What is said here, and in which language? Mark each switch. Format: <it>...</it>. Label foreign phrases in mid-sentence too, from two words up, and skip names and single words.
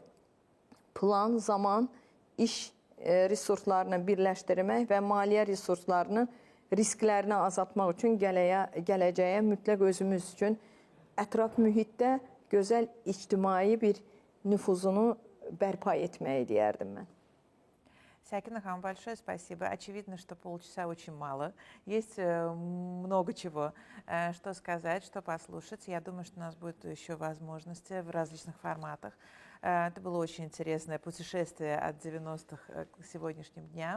<az>Plan, zaman, iş resurslarını birləşdirmək və maliyyə resurslarını risklərini azaltmaq üçün gələcəyə mütləq özümüz üçün ətraf mühitdə gözəl ictimai bir nüfuzunu bərpa etməyi deyərdim mən.</az> <ru>Сакина Хам, большое спасибо. Очевидно, что полчаса очень мало. Есть много чего, что сказать, что послушать. Я думаю, что у нас будет еще возможности в различных форматах. Это было очень интересное путешествие от 90-х к сегодняшним дням.</ru>